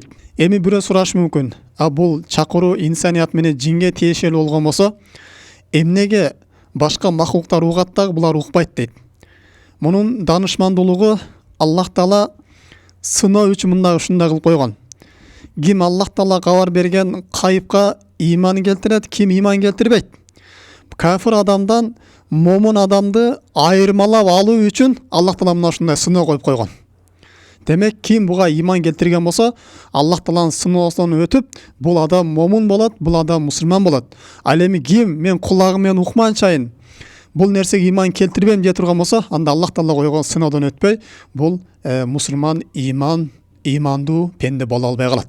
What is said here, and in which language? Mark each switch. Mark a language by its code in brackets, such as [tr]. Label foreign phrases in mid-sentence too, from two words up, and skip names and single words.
[ky] Эми бирөө сурашы мүмкүн, бул чакыруу инсаният менен жинге тиешелүү болгон болсо, эмнеге башка макулуктар угат дагы булар укпайт дейт. Мунун данышмандуулугу Аллах Таала сыноо үчүн мындай ушундай кылып койгон. Ким Аллах Таала кабар берген кайыпка иман келтирет, ким иман келтирбейт. Кафир адамдан момун адамды айырмалап алуу үчүн Аллах Таала мына ушундай сыноо коюп койгон. Демек, ким буга иман келтирген болсо, Аллах Тааланын сыноосунан өтүп, бул адам момун болот, бул адам мусулман болот. Ал эми ким мен кулагым менен укманчайын, бул нерсеге иман келтирбейм дей турган болсо, анда Аллах Таала койгон сыноодон өтпөй, бул мусулман имандуу пенде боло албай калат.